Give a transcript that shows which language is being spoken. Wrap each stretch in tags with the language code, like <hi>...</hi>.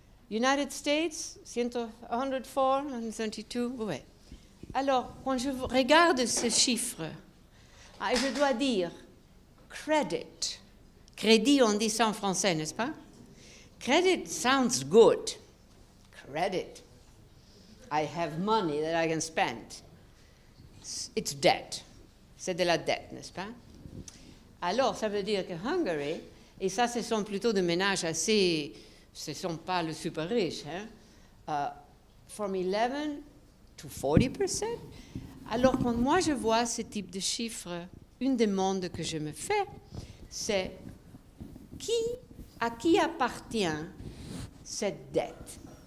<en>United States, 104, 132, ouais.</en> <fr>Alors, quand je regarde ces chiffres, je dois dire credit. Crédit, on dit ça en français, n'est-ce pas?</fr> <en>Credit sounds good. Credit. I have money that I can spend. It's debt.</en> <fr>C'est de la dette, n'est-ce pas? Alors, ça veut dire que Hongrie, et ça, ce sont plutôt des ménages assez, ce ne sont pas les super riches, hein?</fr> <en>From 11 to 40%.</en> <fr>Alors, quand moi je vois ce type de chiffres, une demande que je me fais, c'est à qui appartient cette dette?</fr>